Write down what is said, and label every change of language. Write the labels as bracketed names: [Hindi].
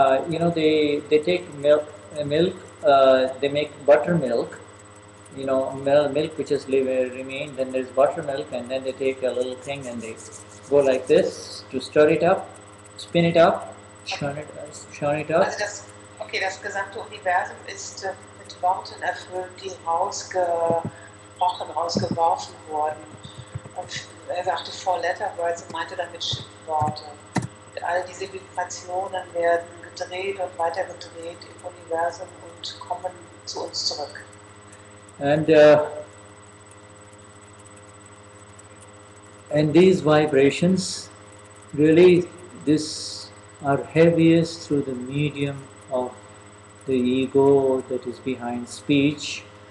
[English] You know, they take milk, they make buttermilk, you know, milk which has remained, then there's buttermilk, and then they take a little thing and they go like this to stir it up, spin it up, churn it up. [German] Also das gesamte Universum ist mit Worten erfüllt, die rausgeworfen wurden. Und er sagte [English] 4-letter words [German] und meinte damit Schimpfworte. Und all diese Vibrationen werden gedreht und weiter gedreht im Universum und kommen zu uns zurück. [English] And these vibrations, really, this are heaviest through the medium of the ego that is behind speech.